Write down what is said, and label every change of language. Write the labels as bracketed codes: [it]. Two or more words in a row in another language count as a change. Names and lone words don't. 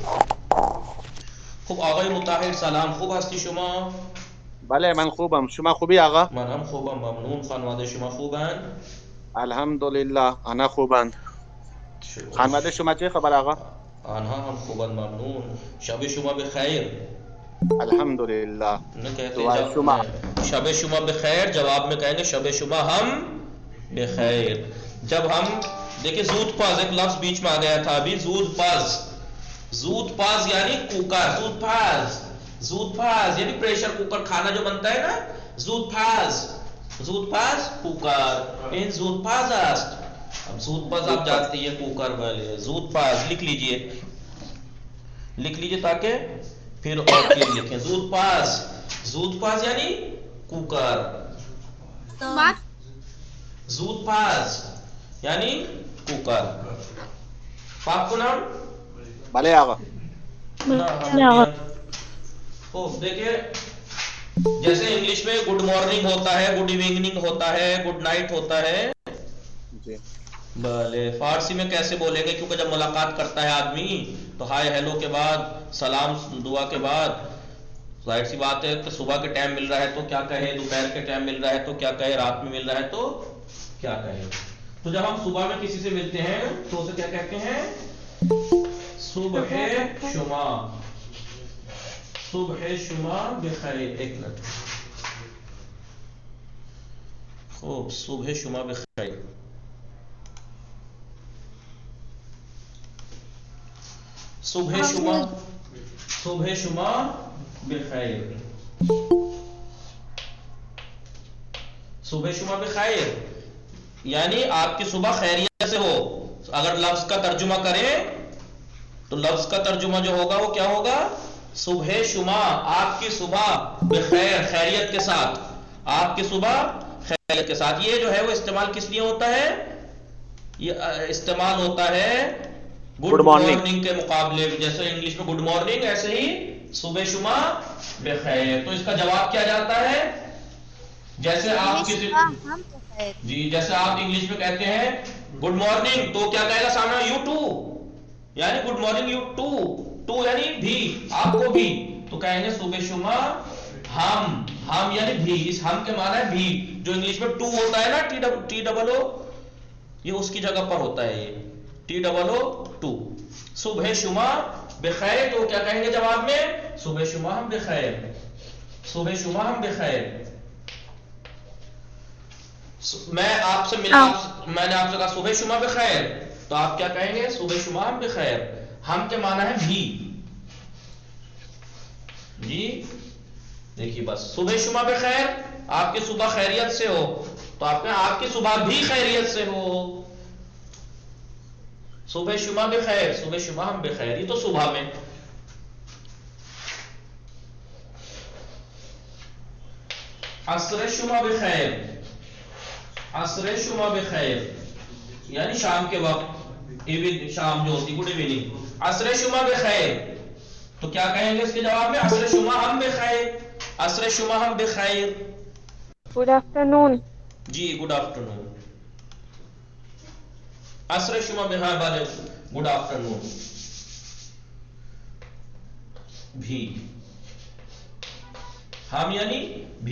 [fa] خب آقای مطهر سلام، خوب هستی شما؟ بله من خوبم. شما خوبی آقا؟ من هم خوبم ممنون. خانواده شما خوبن؟ الحمدلله آنها خوبند. خانواده شما چه خبر آقا؟ آنها هم خوبن ممنون. شب شما بخیر. الحمدلله. [ur] نہ کہتے [fa] شما شب شما بخیر، [ur] جواب میں کہیں گے [fa] شب شما ہم بخیر. [ur] جب ہم دیکھیں زودپز ایک لفظ بیچ میں آ گیا تھا ابھی. زودپز یعنی کوکر. زودپز یعنی [en] pressure cooker, [ur] کھانا جو بنتا ہے نا. [fa] زودپز کوکر. این زودپز است. [ur] اب زودپز آپ جانتے ہیں کوکر والے. زودپز لکھ لیجئے تاکہ پھر اور چیز لکھیں. زودپز یعنی कुकर, زود پاس یعنی کوکر. پاک کو نام [fa] بله آقا. [ur] خوب دیکھیں جیسے انگلش میں [en] good morning [ur] ہوتا ہے, [en] good evening [ur] ہوتا ہے, [en] good night [ur] ہوتا ہے. جی بھلے فارسی میں کیسے بولیں گے, کیونکہ جب ملاقات کرتا ہے آدمی تو [en] hi hello [ur] کے بعد, سلام دعا کے بعد, ظاہر سی بات ہے کہ صبح کے ٹائم مل رہا ہے تو کیا کہے, دوپہر کے ٹائم مل رہا ہے تو کیا کہے, رات میں مل رہا ہے تو کیا کہے. تو جب ہم صبح میں کسی سے ملتے ہیں تو اسے کیا کہتے ہیں, [fa] صبح شما, صبح شما بخیر. [ur] ایک منٹ, [fa] خوب صبح شما بخیر. صبح شما, صبح شما بخیر, صبح شما بخیر [ur] یعنی آپ کی صبح خیریت سے ہو. اگر لفظ کا ترجمہ کریں تو لفظ کا ترجمہ جو ہوگا وہ کیا ہوگا, [fa] صبح شما, [ur] آپ کی صبح بخیر, خیریت کے ساتھ, آپ کی صبح خیریت کے ساتھ. یہ جو ہے وہ استعمال کس لیے ہوتا ہے, یہ استعمال ہوتا ہے [en] good morning [ur] کے مقابلے. جیسے انگلش میں [en] good morning, [ur] ایسے ہی [fa] صبح شما بخیر. [ur] تو اس کا جواب کیا جاتا ہے, جیسے آپ کسی جی جیسے آپ انگلش میں کہتے ہیں [en] good morning [ur] تو کیا کہے گا سامنے, [en] you too, [ur] یعنی [en] good morning you too, [ur] ٹو یعنی بھی, آپ کو بھی. تو کہیں گے [fa] صبح شما ہم, [ur] ہم یعنی بھی, اس ہم کے معنی ہے بھی. جو انگلش میں ٹو ہوتا ہے نا, [en] T double O, [ur] یہ اس کی جگہ پر ہوتا ہے, یہ [en] T double O too. [fa] صبح شما بخیر [ur] تو کیا کہیں گے جواب میں, [fa] صبح شما ہم بخیر, صبح شما ہم بخیر. [ur] میں آپ سے ملا, میں نے آپ سے کہا [fa] صبح شما بخیر, [ur] تو آپ کیا کہیں گے, [fa] صبح شما ہم بخیر. [ur] ہم کے معنی ہے بھی. جی دیکھیے بس, [fa] صبح شما بخیر, [ur] آپ کی صبح خیریت سے ہو, تو آپ کہیں آپ کی صبح بھی خیریت سے ہو. [fa] صبح شما بخیر, صبح شما ہم بخیر, [ur] یہ تو صبح میں. [fa] عصر شما بخیر, عصر شما بخیر [ur] یعنی شام کے وقت, شام جو ہوتی, [en] good evening. [fa] عصر شما بخیر [ur] تو کیا کہیں گے اس کے جواب میں, [fa] عصر شما ہم بخیر, عصر شما ہم بخیر. [en] good afternoon. جی good afternoon, [fa] عصر شما بخیر [ur] والے, [en] good afternoon. [ur] بھی, ہم یعنی بھی.